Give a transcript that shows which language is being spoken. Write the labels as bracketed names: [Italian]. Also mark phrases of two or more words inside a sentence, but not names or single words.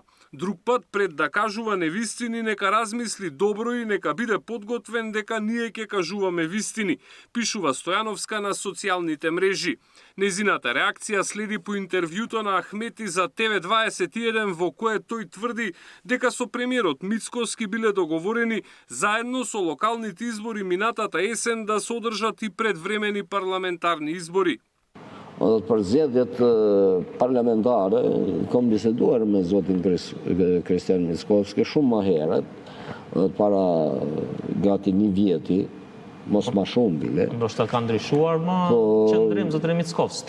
[Macedonian] Друг пат пред да кажува невистини нека размисли добро и нека биде подготвен дека ние ќе кажуваме вистини, пишува Стојановска на социјалните мрежи. Незината реакција следи по интервјуто на Ахмети за TV21 во кое тој тврди дека со премиерот Мицкоски биле договорени заедно со локалните избори минатата есен да се одржат и предвремени парламентарни избори. [Albanian] Për zgjedhjet parlamentare kam biseduar me zotin Kristian Mickovski shumë më herët, para gati një vjeti, mos ma shumë bile. Ndoshta ka ndryshuar më qëndrim zotri Mickovski.